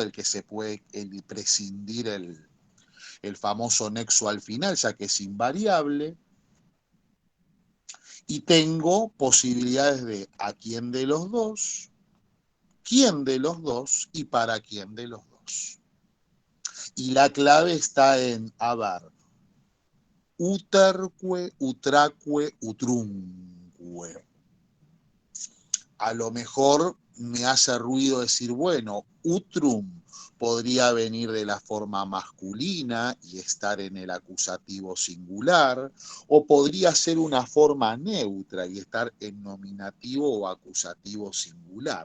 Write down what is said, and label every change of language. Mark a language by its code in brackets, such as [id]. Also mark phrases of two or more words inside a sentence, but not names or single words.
[es] Del que se puede prescindir el famoso nexo al final, ya que es invariable. Y tengo posibilidades de a quién de los dos, quién de los dos y para quién de los dos. Y la clave está en, a ver, [la] uterque, utraque, utrunque. [es] A lo mejor me hace ruido decir, bueno, utrum podría venir de la forma masculina y estar en el acusativo singular, o podría ser una forma neutra y estar en nominativo o acusativo singular.